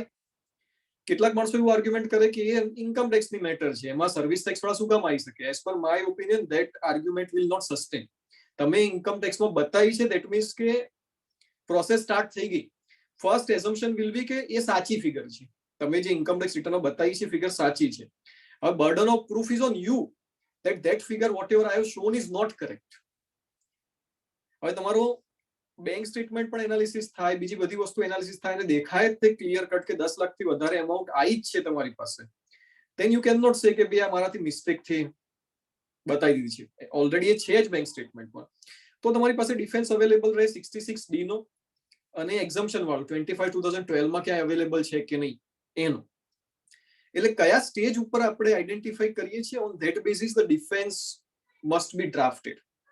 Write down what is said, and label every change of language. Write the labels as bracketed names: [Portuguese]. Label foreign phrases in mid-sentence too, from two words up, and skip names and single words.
[Gujarati] કેટલાક માણસો એવું આર્ગ્યુમેન્ટ કરે કે એ [English] income taxની matter [Gujarati] છે, એમાં [English] service tax [Gujarati] વાળા શું કામ આવી શકે? [English] as per my opinion that argument will not sustain. તમે income taxમાં [Gujarati] બતાવી છે [English] that means કે process start [Gujarati] થઈ ગઈ. [English] first assumption will be [Gujarati] કે એ સાચી ફિગર છે, તમે જે [English] income tax returnમાં [Gujarati] બતાવી છે ફિગર સાચી છે. [English] હવે burden of proof is on you that figure whatever I have shown is not correct. [Gujarati] હવે તમારો [English] bank statement [Gujarati] પણ એનાલિસિસ થાય, બીજી બધી વસ્તુ એનાલિસિસ થાય અને દેખાય તે [English] clear cut [Gujarati] કે 10 લાખથી વધારે એમાઉન્ટ આવી જ છે તમારી પાસે, [English] then you cannot say [Gujarati] કે ભાઈ આ મારાથી મિસ્ટેક થી બતાવી દીધી છે, ઓલરેડી એ છે જ [English] bank statementમાં. [Gujarati] તો તમારી પાસે [English] defense available [Gujarati] રહે 66D નો, અને એક્ઝમ્પશન વાળું 25/2012 માં ક્યાં અવેલેબલ છે કે નહીં એનું. એટલે કયા સ્ટેજ ઉપર આપણે આઈડેન્ટિફાઈ કરીએ છીએ, [English] on that basis the defense must be drafted.